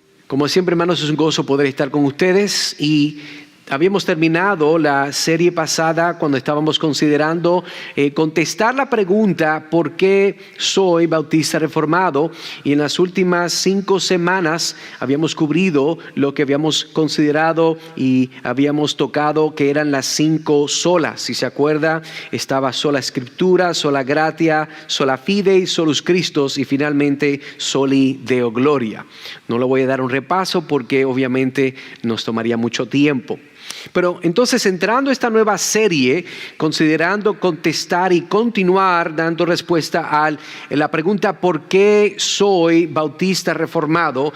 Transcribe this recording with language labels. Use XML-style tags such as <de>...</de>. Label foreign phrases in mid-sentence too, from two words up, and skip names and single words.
<es>Como siempre, hermanos, es un gozo poder estar con ustedes y habíamos terminado la serie pasada cuando estábamos considerando contestar la pregunta ¿por qué soy bautista reformado? Y en las últimas 5 semanas habíamos cubrido lo que habíamos considerado y habíamos tocado, que eran las 5 solas. Si se acuerda, estaba sola escritura,</es> <la>sola gratia, sola fide, solus Christus</la> <es>y finalmente</es> <la>soli Deo gloria.</la> <es>No le voy a dar un repaso porque obviamente nos tomaría mucho tiempo. Pero entonces, entrando a esta nueva serie, considerando contestar y continuar dando respuesta a la pregunta ¿por qué soy bautista reformado?</es>